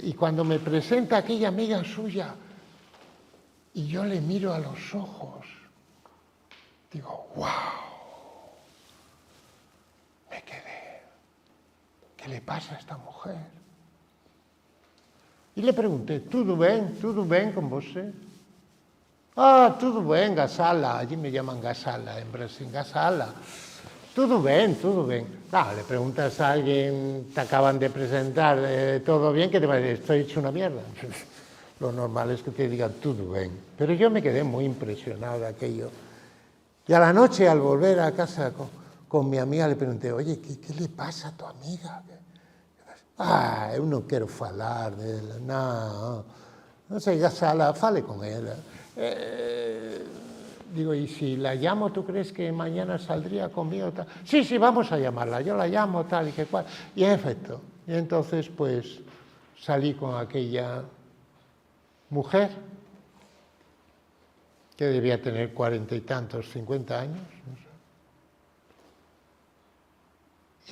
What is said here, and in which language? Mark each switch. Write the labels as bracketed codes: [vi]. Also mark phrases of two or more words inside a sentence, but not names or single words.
[es] Y cuando me presenta aquella amiga suya, y yo le miro a los ojos, digo, wow, me quedé. ¿Qué le pasa a esta mujer? Y le pregunté, [pt] ¿Tudo bem con você? Tudo bem, Gasala. [es] Allí me llaman Gasala, en Brasil, Gasala. [pt] Tudo bem. [es] Claro, le preguntas a alguien, te acaban de presentar, ¿todo bien? ¿Qué te parece? Estoy hecho una mierda. Lo normal es que te digan, [pt] tudo bem. [es] Pero yo me quedé muy impresionado de aquello. Y a la noche, al volver a casa con mi amiga, le pregunté, oye, ¿qué le pasa a tu amiga? [pt] Eu non quero falar dela, non sei, Gasala, fale con ela. [es] Digo, ¿y si la llamo, tú crees que mañana saldría conmigo? Tal? Sí, vamos a llamarla, yo la llamo, tal y que cual. Y en efecto, y entonces pues salí con aquella mujer, que debía tener 40 y tantos, 50 años, no sé.